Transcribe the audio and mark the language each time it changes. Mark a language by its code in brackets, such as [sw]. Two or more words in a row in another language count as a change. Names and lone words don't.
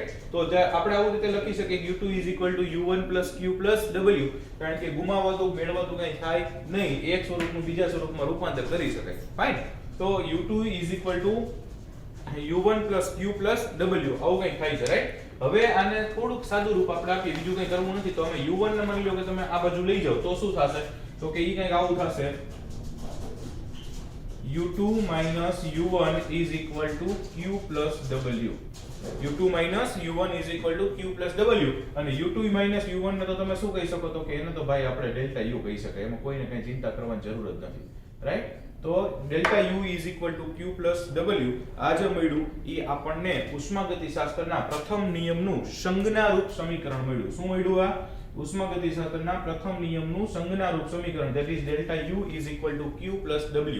[gu] તો આપણે આવું રીતે લખી શકીએ કે U2 = U1 + Q + W, કારણ કે ગુમાવતું મેળવતું કંઈ થાય નહીં, એક સ્વરૂપનું બીજા સ્વરૂપમાં રૂપાંતર કરી શકાય. ફાઇન. તો U2 = U1 + Q + W, આવું કંઈ થાય છે, રાઈટ? હવે આને થોડુંક સાદું રૂપ આપણે આપીએ, બીજું કંઈ કરવું નથી. તો અમે U1 ને માની લો કે તમે આ બાજુ લઈ જાઓ તો શું થશે? તો કે ઈ કંઈક આવું થશે, U2 - U1 = Q + W. U2 - U1 = Q + W, અને U2 - U1 ને તો તમે શું કહી શકો? તો કે એને તો ભાઈ આપણે ડેલ્ટા U કહી શકાય, એમાં કોઈને કંઈ ચિંતા કરવાની જરૂર જ નથી, રાઈટ? તો ડેલ્ટા U = Q + W, આ જે મળ્યું એ આપણને ઉષ્માગતિશાસ્ત્રના પ્રથમ નિયમનું સંજ્ઞારૂપ સમીકરણ મળ્યું. શું મળ્યું? આ ઉષ્માગતિશાસ્ત્રના પ્રથમ નિયમનું સંજ્ઞારૂપ સમીકરણ, [en] that is delta U [gu] = Q + W.